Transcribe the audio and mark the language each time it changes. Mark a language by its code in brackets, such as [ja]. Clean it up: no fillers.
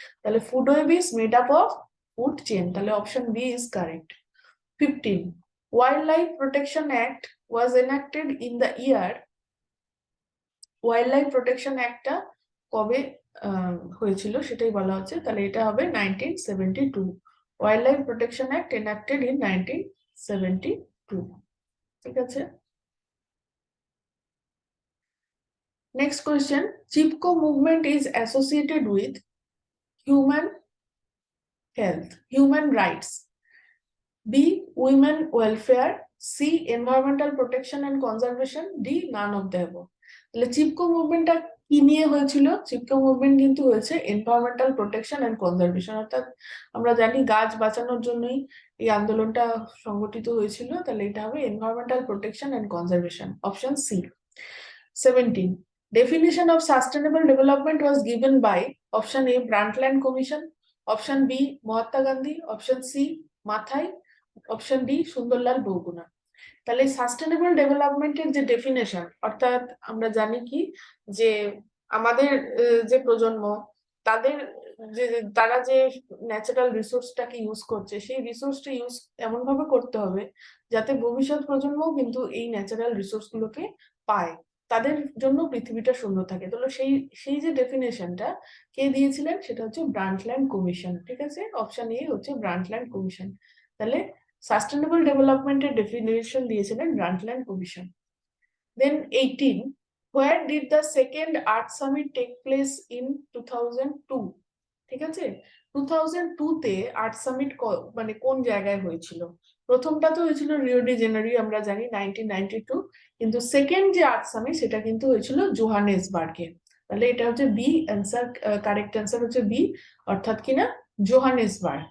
[en] তাহলে food web is made up of food chain, তাহলে option B is correct. 15, [bn] wild life protection act was enacted in the year, wild life protection অ্যাক্টটা কবে হয়েছিল সেটাই বলা হচ্ছে। তাহলে এটা হবে [en] 1972, Wildlife Protection Act enacted in 1972. [bn] ঠিক আছে। [en] Next question, Chipko movement is associated with human health, human rights, B women welfare, C environmental protection and conservation, D none of the above. [bn] তাহলে চিপকো মুভমেন্টটা কি নিয়ে হয়েছিল? চিপকো মুভমেন্ট কিন্তু হয়েছে এনভায়রনমেন্টাল প্রোটেকশন এন্ড কনজারভেশন, অর্থাৎ আমরা জানি গাছ বাঁচানোর জন্যই এই আন্দোলনটা সংগঠিত হয়েছিল। তাহলে এটা হবে environmental protection and conservation, option C. [en] 17, definition of sustainable development was given by option A Brundtland Commission, option B Mahatma Gandhi, option C Maathai, option D Sundarlal Bahuguna. [bn] তাহলে সাস্টেনেবল ডেভেলপমেন্টের যে ডেফিনেশন, অর্থাৎ আমরা জানি কি যে আমাদের যে প্রজন্ম, তাদের যে তারা যে ন্যাচারাল রিসোর্সটাকে ইউজ করছে, সেই রিসোর্সটা ইউজ এমন ভাবে করতে হবে যাতে ভবিষ্যৎ প্রজন্ম কিন্তু এই ন্যাচারাল রিসোর্স গুলোকে পায়, তাদের জন্য পৃথিবীটা সুন্দর থাকে। তাহলে সেই সেই যে ডেফিনেশনটা কে দিয়েছিলেন সেটা হচ্ছে ব্রান্টল্যান্ড কমিশন। ঠিক আছে, অপশন এ হচ্ছে ব্রান্টল্যান্ড কমিশন। তাহলে সাস্টেনেবল ডেভেলপমেন্টের ডেফিনেশন দিয়েছিলেন ব্রান্টল্যান্ড commission. [en] Then 18, where did the second Earth Summit take place in 2002? [bn] ঠিক আছে, 2002 তে আর্থ সামিট মানে কোন জায়গায় হয়েছিল? প্রথমটা তো হয়েছিল রিও ডি জেনারি, আমরা জানি 1992, কিন্তু সেকেন্ড যে আর্থ সামিট সেটা কিন্তু হয়েছিল জোহানেসবার্গে। তাহলে এটা হচ্ছে বি অ্যান্সার, কারেক্ট অ্যান্সার হচ্ছে বি, অর্থাৎ কিনা জোহানেসবার্গ।